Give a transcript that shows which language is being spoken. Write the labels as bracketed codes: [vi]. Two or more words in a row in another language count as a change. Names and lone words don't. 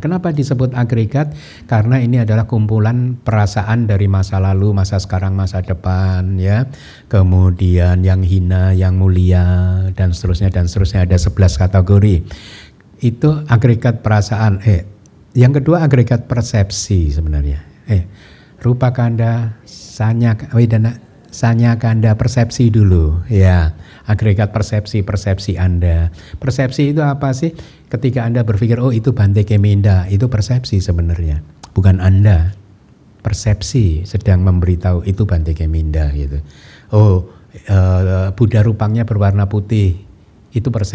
[id] Kenapa disebut agregat? Karena ini adalah kumpulan perasaan dari masa lalu, masa sekarang, masa depan, ya. Kemudian yang hina, yang mulia, dan seterusnya ada 11 kategori. Itu agregat perasaan. Yang kedua agregat persepsi sebenarnya. [pi] Rupa kanda, sanya kanda, [id] persepsi dulu, ya. Agregat persepsi Anda. Persepsi itu apa sih? Ketika Anda berpikir, oh itu Bante Keminda, itu persepsi sebenarnya, bukan Anda. Persepsi sedang memberitahu itu Bante Keminda gitu. Oh, Buddha rupangnya berwarna putih, itu persepsi.